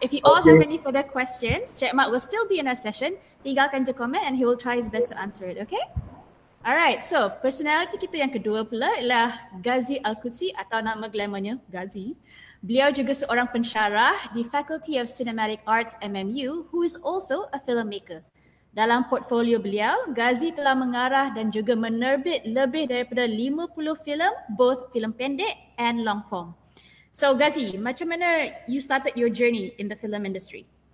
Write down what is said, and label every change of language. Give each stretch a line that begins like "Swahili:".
English: If you all have any further questions, Cik Mat will still be in our session.
Malay: Tinggalkan je komen
English: and he will try his best to answer it, okay?
Malay: Alright, so personality kita yang kedua pula ialah Ghazi Al-Qudsi atau nama glamournya Ghazi. Beliau juga seorang pensyarah di Faculty of Cinematic Arts MMU
English: who is also a filmmaker.
Malay: Dalam portfolio beliau, Ghazi telah mengarah dan juga menerbit lebih daripada 50 filem, both filem pendek and long form.
English: So Ghazi,
Malay: macam mana
English: you started your journey in the film industry?